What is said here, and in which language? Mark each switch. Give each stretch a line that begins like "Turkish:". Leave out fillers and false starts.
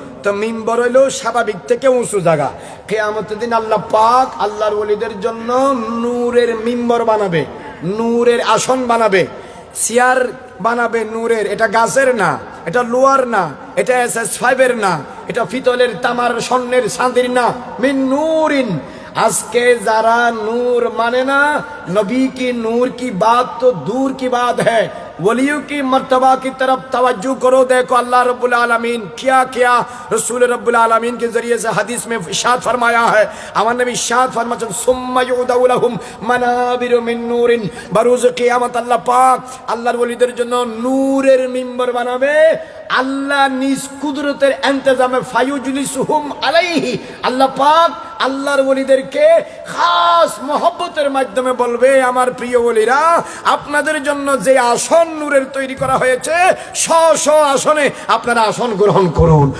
Bangla: তো মিম্বর হইল স্বাভাবিক থেকে উঁচু জায়গা। কিয়ামতের দিন আল্লাহ পাক আল্লাহর ওলিদের জন্য নূরের মিম্বর বানাবে, নূরের আসন বানাবে, চেয়ার বানাবে নূরের। এটা গাছের না, এটা লোহার না, এটা SS5 এর না, এটা পিতলের তামার স্বর্ণের চাঁদির না, মিন নূরিন। আজকে যারা নূর মানে না, নবী
Hindi: की नूर की बात तो दूर की बात है, वलियों की मर्तबा की तरफ तवज्जो करो। देखो अल्लाह रब्बुल आलमीन क्या क्या रसूल रब्बुल आलमीन के जरिए से हदीस में इरशाद फरमाया है।
Bangla: আমার নবী ইরশাদ ফরমাচ্ছেন,
Arabic: সুম্মা ইউদাউ লাহুম মানাবিরু মিন নূরিন,
Bangla: বারুজ কিয়ামত আল্লাহ পাক আল্লাহর ওলিদের জন্য নূরের মিম্বর বানাবে। আল্লাহ নিজ কুদরতের ইন্তজামে
Arabic: ফায়ুজলিসুহুম আলাইহি,
Bangla: আল্লাহ পাক আল্লাহর ওলিদেরকে খাস মহব্বতের মাধ্যমে বলবে, আমার প্রিয় ওলিরা আপনাদের জন্য যে আসন নূরের তৈরি করা হয়েছে স্ব আসনে আপনারা আসন গ্রহণ করুন।